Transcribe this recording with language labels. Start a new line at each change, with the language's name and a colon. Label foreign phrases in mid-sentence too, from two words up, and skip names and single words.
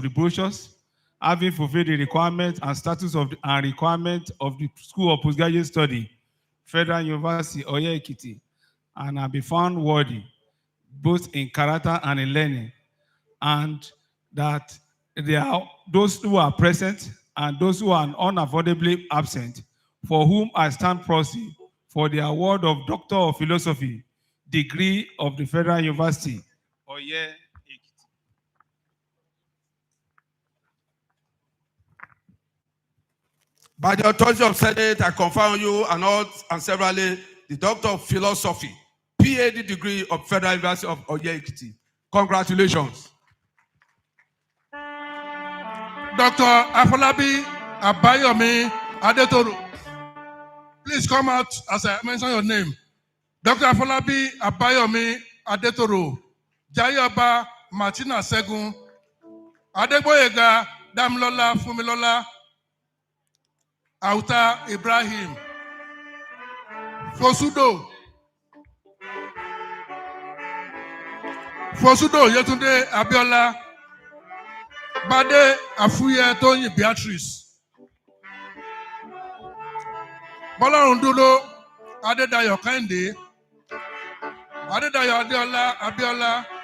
English: the brochures, having fulfilled the requirement and status of and requirement of the School of Postgraduate Study, Federal University, Oye Ekiti, and have been found worthy, both in character and in learning, and that there are those who are present and those who are unavoidably absent, for whom I stand proxy for the award of Doctor of Philosophy, degree of the Federal University, Oye Ekiti. By the authority of Senate, I confer on you and severally the Doctor of Philosophy, PhD degree of Federal University of Oye Ekiti. Congratulations. Dr. Afolabi Abayomi Adetoro, please come out as I mention your name. Dr. Afolabi Abayomi Adetoro, Jayoba Martina Segun, Adeboyega Damlola Fumilola, Auta Ibrahim, Fosudo Yetunde Abiola, Bade Afuye Tony Beatrice, Bolarundulo Adedayo Kende, Adedayo Adeola Abiola,